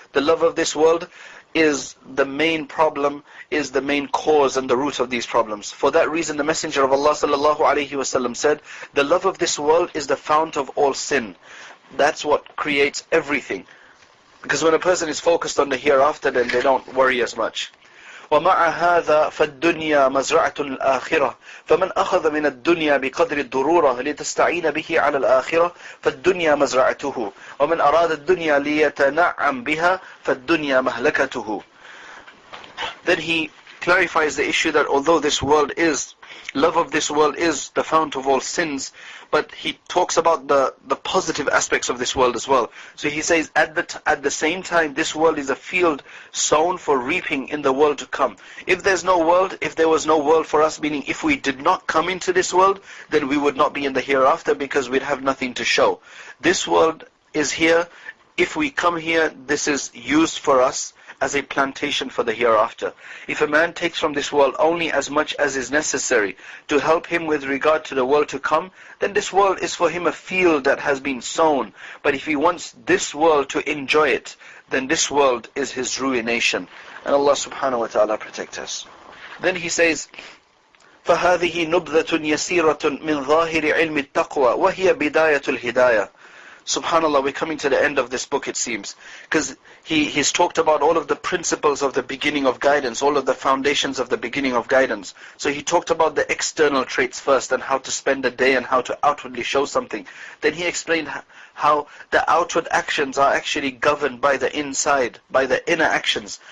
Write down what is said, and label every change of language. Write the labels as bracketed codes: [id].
[en] The love of this world is the main problem, is the main cause and the root of these problems. For that reason, the Messenger of Allah sallallahu alaihi wasallam said, the love of this world is the fount of all sin. That's what creates everything. Because when a person is focused on the hereafter, then they don't worry as much. [ar] ومع هذا فالدنيا مزرعة الآخرة فمن أخذ من الدنيا بقدر الضرورة لتستعين به على الآخرة فالدنيا مزرعته ومن أراد الدنيا ليتنعم بها فالدنيا مهلكته. [en] Then he clarifies the issue that although this world is, love of this world is the fount of all sins, but he talks about the positive aspects of this world as well. So he says, at the same time, this world is a field sown for reaping in the world to come. If there was no world for us, meaning if we did not come into this world, then we would not be in the hereafter, because we'd have nothing to show. This world is here. If we come here, this is used for us as a plantation for the hereafter. If a man takes from this world only as much as is necessary to help him with regard to the world to come, then this world is for him a field that has been sown. But if he wants this world to enjoy it, then this world is his ruination. And Allah subhanahu wa ta'ala protect us. Then he says, [ar] فَهَذِهِ نُبْذَةٌ يَسِيرَةٌ مِنْ ظَاهِرِ عِلْمِ التَّقْوَى وَهِيَ بِدَايَةُ الْهِدَايَةِ. [en] Subhanallah, we're coming to the end of this book, it seems. Because he's talked about all of the principles of the beginning of guidance, all of the foundations of the beginning of guidance. So he talked about the external traits first, and how to spend a day and how to outwardly show something. Then he explained how the outward actions are actually governed by the inside, by the inner actions.